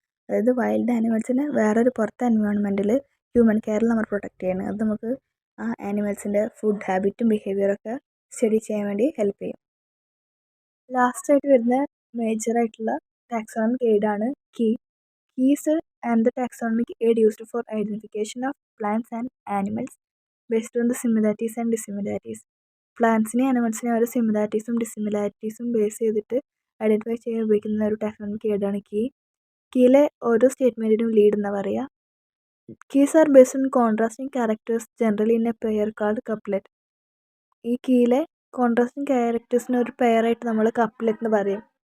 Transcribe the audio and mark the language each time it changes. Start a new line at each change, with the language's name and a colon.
Malayalam: അതായത് വൈൽഡ് ആനിമൽസിനെ വേറൊരു പുറത്തെ എൻവയോൺമെൻറ്റിൽ ഹ്യൂമൻ കെയറിൽ നമ്മൾ പ്രൊട്ടക്റ്റ് ചെയ്യണം. അത് നമുക്ക് ആ ആനിമൽസിൻ്റെ ഫുഡ് ഹാബിറ്റും ബിഹേവിയറൊക്കെ സ്റ്റഡി ചെയ്യാൻ വേണ്ടി ഹെൽപ്പ് ചെയ്യും. ലാസ്റ്റായിട്ട് വരുന്ന മേജറായിട്ടുള്ള taxonomic എയ്ഡാണ് key.
English: Keys and the taxonomic aid used for identification of plants and animals based on the similarities and dissimilarities.
Malayalam: പ്ലാന്റ്സിനെയും ആനിമൽസിനെയും ഓരോ സിമിലാരിറ്റീസും ഡിസിമിലാരിറ്റീസും ബേസ് ചെയ്തിട്ട് ഐഡൻറ്റിഫൈ ചെയ്യാൻ ഉപയോഗിക്കുന്ന ഒരു ടാക്സോണമിക് എയ്ഡാണ് കീ. കീയിലെ ഓരോ സ്റ്റേറ്റ്മെൻറ്റിനും ലീഡ് എന്ന് പറയുക.
English: Keys are based on contrasting characters generally in a pair called couplet.
Malayalam: ഈ കീയിലെ contrasting ക്യാരക്ടേഴ്സിന് ഒരു പെയറായിട്ട് നമ്മൾ കപ്ലെറ്റ് എന്ന് പറയും.